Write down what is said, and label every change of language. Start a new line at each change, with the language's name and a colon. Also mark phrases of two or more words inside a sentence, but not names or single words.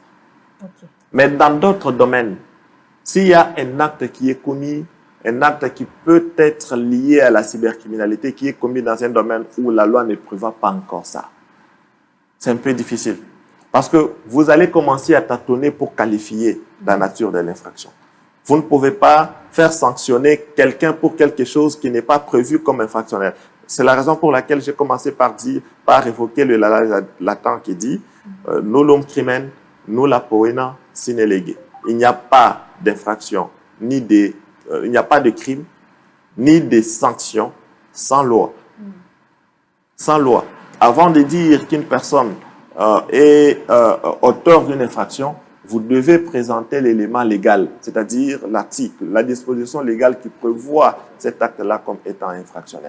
French: Mais dans d'autres domaines, s'il y a un acte qui est commis, un acte qui peut être lié à la cybercriminalité, qui est commis dans un domaine où la loi ne prévoit pas encore ça, c'est un peu difficile. Parce que vous allez commencer à tâtonner pour qualifier la nature de l'infraction. Vous ne pouvez pas faire sanctionner quelqu'un pour quelque chose qui n'est pas prévu comme infractionnel. C'est la raison pour laquelle j'ai commencé par évoquer le latin qui dit
Latin: nullum crimen, nulla poena sine lege.
French: Il n'y a pas d'infraction, il n'y a pas de crime, ni de sanction sans loi. Sans loi. Avant de dire qu'une personne est auteur d'une infraction, vous devez présenter l'élément légal, c'est-à-dire l'article, la disposition légale qui prévoit cet acte-là comme étant infractionnel.